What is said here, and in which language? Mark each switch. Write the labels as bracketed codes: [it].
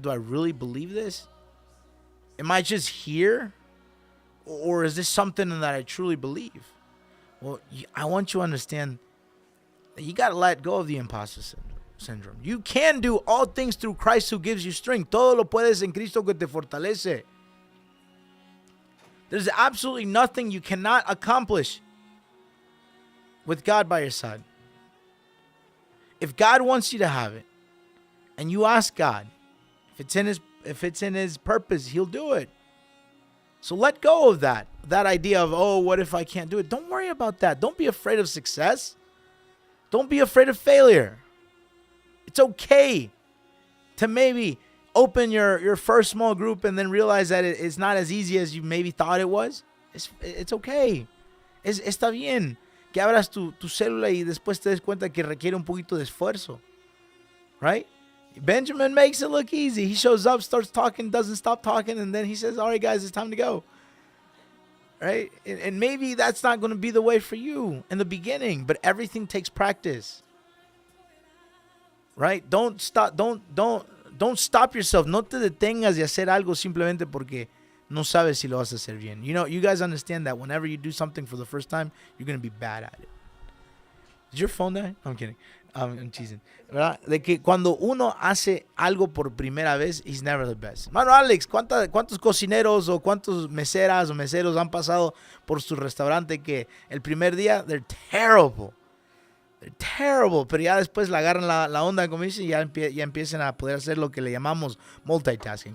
[en] Do I really believe this? Am I just here? Or is this something that I truly believe? Well, I want you to understand that you got to let go of the imposter syndrome. You can do all things through Christ who gives you strength. [es] Todo lo puedes en Cristo que te fortalece. [en] There's absolutely nothing you cannot accomplish with God by your side. If God wants you to have it, and you ask God, if it's in His purpose, He'll do it. So let go of that idea of, oh, what if I can't do it? Don't worry about that. Don't be afraid of success. Don't be afraid of failure. It's okay to maybe open your first small group and then realize that it's not as easy as you maybe thought it was. It's okay. [es] Está bien que abras tu célula y después te des cuenta que requiere un poquito de esfuerzo. Right? [en] Benjamin makes it look easy. He shows up, starts talking, doesn't stop talking, and then he says, all right, guys, it's time to go. Right? And maybe that's not going to be the way for you in the beginning, but everything takes practice. Right? Don't stop yourself. [es] No te detengas de hacer algo simplemente porque no sabes si lo vas a hacer bien. [en] You know, you guys understand that whenever you do something for the first time, you're going to be bad at it. Is your phone die? I'm kidding. I'm teasing. ¿Verdad? [es] De que cuando uno hace algo por primera vez, [en] he's never the best. [es] Mano Alex, ¿cuántos cocineros o cuántos meseras o meseros han pasado por su restaurante que el primer día, [en] they're terrible? They're terrible, [es] pero ya después le agarran la onda, como dice, y ya empiezan a poder hacer lo que le llamamos multitasking.